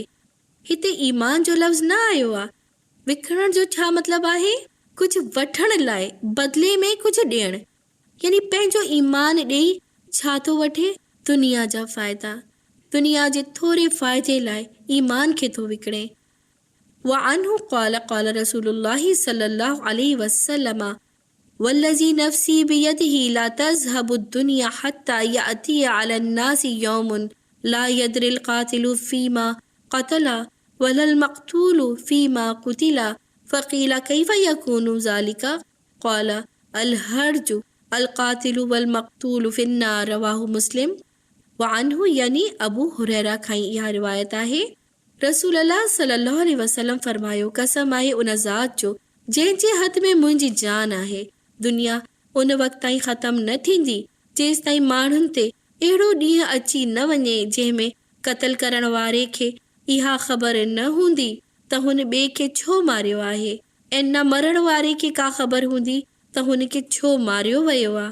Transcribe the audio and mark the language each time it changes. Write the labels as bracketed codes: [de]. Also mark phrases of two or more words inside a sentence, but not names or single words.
[sd] हिते ईमान जो लफ़्ज़ न आयो आहे। विकिणण जो छा मतिलबु आहे? कुझु वठण लाइ बदिले में कुझु ॾियणु। यानी पंहिंजो ईमान ॾेई छा थो वठे? दुनिया जा फ़ाइदा। दुनिया जे थोरे फ़ाइदे लाइ ईमान खे थो विकिणे। [ar] وعنه قال قال رسول الله صلى الله عليه وسلم والذي نفسي بيده لا تذهب الدنيا حتى يأتي على الناس يوم لا يدري القاتل فيما قتل ولا المقتول فيما قتل فقيل كيف يكون ذلك قال الهرج القاتل والمقتول في النار رواه مسلم. [sd] वअन्हु यानी अबू हुरैरा खां इहा रिवायत आहे। रसूल अल्लाह [ar] صلى الله عليه وسلم [sd] फरमायो, कसम आहे उन ज़ात जो जंहिंजे हथ में मुंहिंजी जान आहे, दुनिया उन वक़्त ताईं ख़तम न थींदी जेसि ताईं माण्हुनि ते अहिड़ो ॾींहुं अची न वञे जंहिंमें क़त्ल करण वारे खे इहा ख़बर न हूंदी त हुन ॿिए खे छो मारियो आहे ऐं न मरण वारे खे का ख़बर हूंदी त हुन खे छो मारियो वियो आहे।